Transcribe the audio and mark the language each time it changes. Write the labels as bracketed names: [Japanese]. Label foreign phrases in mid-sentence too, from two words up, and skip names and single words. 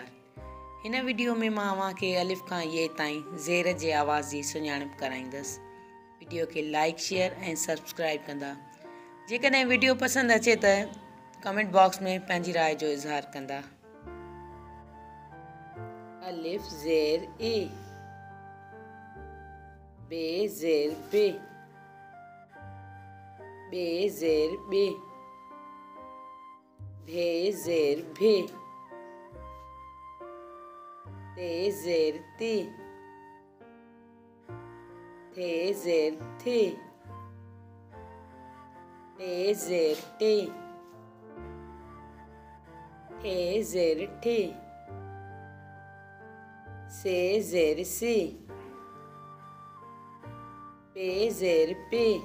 [Sindhi] हिन वीडियो में मां अव्हांखे अलिफ़ खां ये ताईं ज़ेर जे आवाज़ जी सुञाणप कराईंदसि। वीडियो खे [English] like share [Sindhi] ऐं सब्सक्राइब कंदा। जेकॾहिं वीडियो पसंदि अचे त [English] comment box [Sindhi] में पंहिंजी राय जो इज़हार कंदा। अलिफ़ ज़ेर ए, बे ज़ेर बे, बे ज़ेर बे, भे ज़ेर भे, ते ज़ेर ते, थे ज़ेर थे, टे ज़ेर टे, ठे ज़ेर ठे, से ज़ेर से, पे ज़ेर पे,